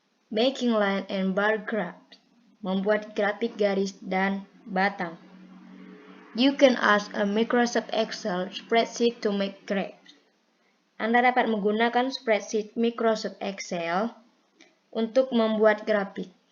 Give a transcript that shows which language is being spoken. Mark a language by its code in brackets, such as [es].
[en] Making line and bar graphs. [id] Membuat grafik garis dan batang. [en] You can ask a Microsoft Excel spreadsheet to make graphs. [id] Anda dapat menggunakan spreadsheet Microsoft Excel untuk membuat grafik.